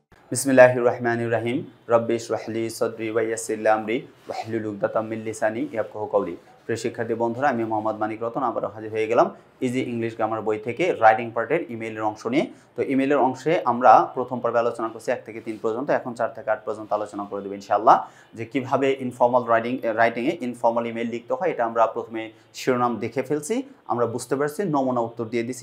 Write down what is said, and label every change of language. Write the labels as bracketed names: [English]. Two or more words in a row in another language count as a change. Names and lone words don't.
[Arabic] بسم الله الرحمن الرحيم رب اشرح لي صدري ويسر لي أمري واحلل عقدة من لساني يفقهوا قولي. [Bangla] প্রিয় শিক্ষার্থী বন্ধুরা, আমি মোহাম্মদ মানিক রতন আবারও হাজির হয়ে গেলাম ইজি ইংলিশ গ্রামার বই থেকে [English] writing part [Bangla] ইমেইলের অংশ নিয়ে। তো ইমেইলের অংশে আমরা প্রথম পর্বে আলোচনা করছি 1 থেকে 3 পর্যন্ত, এখন 4 থেকে 8 পর্যন্ত আলোচনা করে দেব ইনশাআল্লাহ। যে কিভাবে [English] informal writing informal email [Bangla] লিখতে হয় এটা আমরা প্রথমে শিরোনাম দেখে ফেলছি, আমরা বুঝতে পারছি, নমুনা উত্তর দিয়ে দিছি।